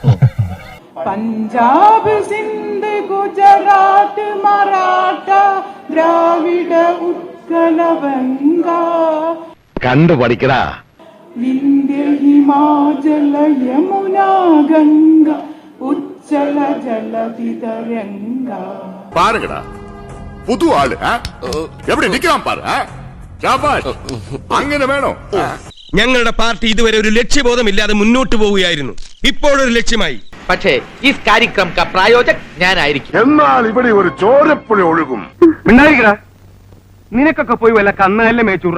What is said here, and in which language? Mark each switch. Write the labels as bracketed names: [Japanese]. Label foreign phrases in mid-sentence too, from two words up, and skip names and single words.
[Malayalam] പഞ്ചാബ് സിന്ധ് ഗുജറാത്ത് മറാഠ ദ്രാവിഡ ഉത്കല ബംഗ കണ്ടു പഠിക്കടാ. [Bangla] বিন্ধ্য হিমাচল যমুনা গঙ্গা উচ্ছল জলধি তরঙ্গ. [Tamil] பாருங்கடா புது ஆளு எப்படி நிக்கிறான் பாரு. [Malayalam] അങ്ങനെ വേണോ? ഞങ്ങളുടെ പാർട്ടി ഇതുവരെ ഒരു ലക്ഷ്യബോധമില്ലാതെ മുന്നോട്ട് പോവുകയായിരുന്നു. ഇപ്പോഴൊരു ലക്ഷ്യമായി. പക്ഷേ ഈ [Hindi] कार्यक्रम प्रायोजक [Malayalam] ഞാനായിരിക്കും. എന്നാൽ ഇവിടെ ഒരു ചോരപ്പുഴ ഒഴുകും. മിണ്ടായിരിക്കടാ. നിനക്കൊക്കെ പോയി വല്ല കന്നല്ലേ മേച്ചൂറ.